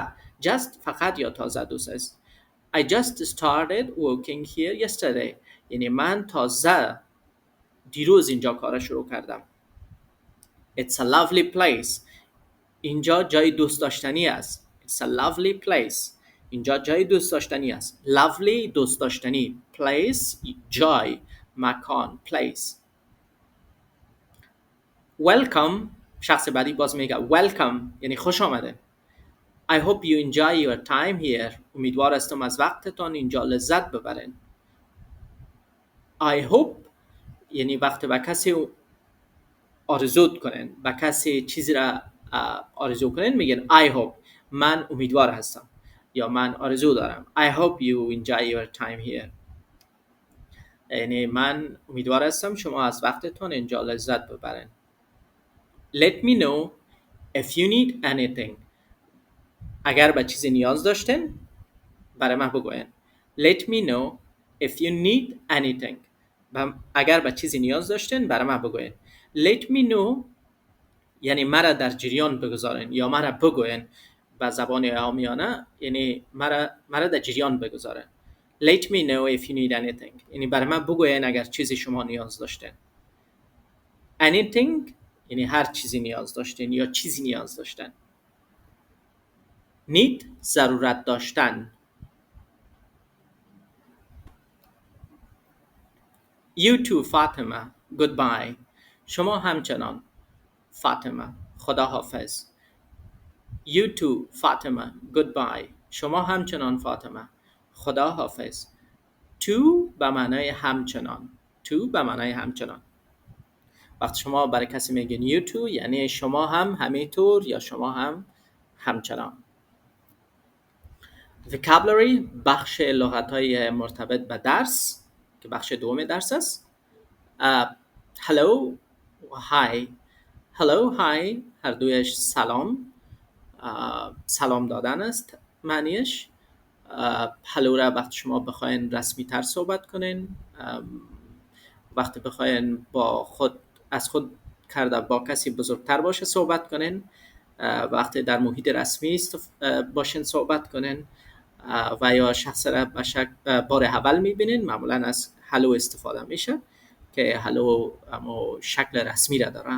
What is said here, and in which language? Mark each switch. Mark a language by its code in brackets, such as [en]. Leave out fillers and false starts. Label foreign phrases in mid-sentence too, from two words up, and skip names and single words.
[fa] just فقط یا تازه دوست است. [en] I just started working here yesterday. [fa] یعنی من تازه دیروز اینجا کار شروع کردم. [en] It's a lovely place. [fa] اینجا جای دوست داشتنی است. [en] It's a lovely place. [fa] اینجا جای دوست داشتنی است. Lovely دوست داشتنی. Place جای، مکان. [en] Place. Welcome. [fa] شخص بعدی باز میگه welcome یعنی خوش آمده. [en] I hope you enjoy your time here. [fa] امیدوار هستم از وقتتان اینجا لذت ببرین. [en] I hope [fa] یعنی وقتی به کسی آرزو کنن، به کسی چیزی را آرزو کنن میگن [en] I hope، [fa] من امیدوار هستم یا من آرزو دارم. [en] I hope you enjoy your time here. [fa] یعنی من امیدوار هستم شما از وقتتون اینجا لذت ببرین. [en] Let me know if you need anything. [fa] اگر به چیزی نیاز داشتین برای من بگوین. [en] Let me know if you need anything. [fa] اگر به چیزی نیاز داشتین برای من بگوین. [en] Let me know [fa] یعنی مرا در جریان بگذارین یا مرا بگوین به زبان عامیانه، یعنی مرا در جریان بگذارین. [en] Let me know if you need anything [fa] یعنی برای من بگوین اگر چیزی شما نیاز داشتین. Anything یعنی هر چیزی نیاز داشتین یا چیزی نیاز داشتین. Need ضرورت داشتن. [en] You too فاطمه. Goodbye. [fa] شما همچنان فاطمه. خدا حافظ. [en] You too فاطمه. Goodbye. [fa] شما همچنان فاطمه. خدا حافظ. To به معنای همچنان. To به معنای همچنان. وقتی شما برای کسی میگین [en] you too [fa] یعنی شما هم همینطور یا شما هم همچنان. Vocabulary بخش لغت‌های مرتبط به درس که بخش دوم درس است. [en] Hello, hi. Hello, hi [fa] هر دویش سلام. سلام دادن است معنیش. هلو را وقتی شما بخواین رسمی تر صحبت کنین، وقتی بخواین با خود از خود کرده با کسی بزرگتر باشه صحبت کنین، وقتی در محیط رسمی باشین صحبت کنین و یا شخص را به بار اول میبینین معمولا از هلو استفاده میشه که هلو شکل رسمی را داره.